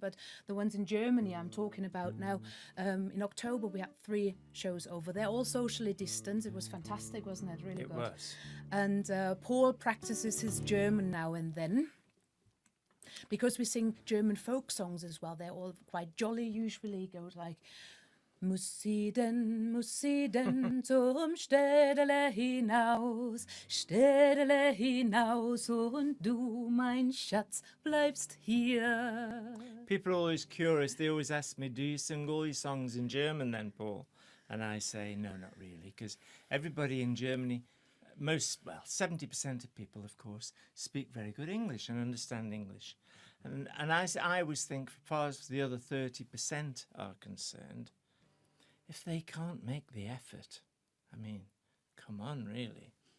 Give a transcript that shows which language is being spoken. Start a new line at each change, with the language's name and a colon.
English: But the ones in Germany I'm talking about now, in October we had 3 shows over there, all socially distanced. It was fantastic, wasn't it? Really It good. was. And Paul practices his German now and then. Because we sing German folk songs as well. They're all quite jolly usually. Goes like,
German: muss sie denn zum Städele hinaus und du, mein Schatz, bleibst hier.
English: People are always curious. They always ask me, do you sing all your songs in German then, Paul? And I say, no, not really, because everybody in Germany, 70% of people, of course, speak very good English and understand English. And I always think, as far as the other 30% are concerned, if they can't make the effort, I mean, come on, really.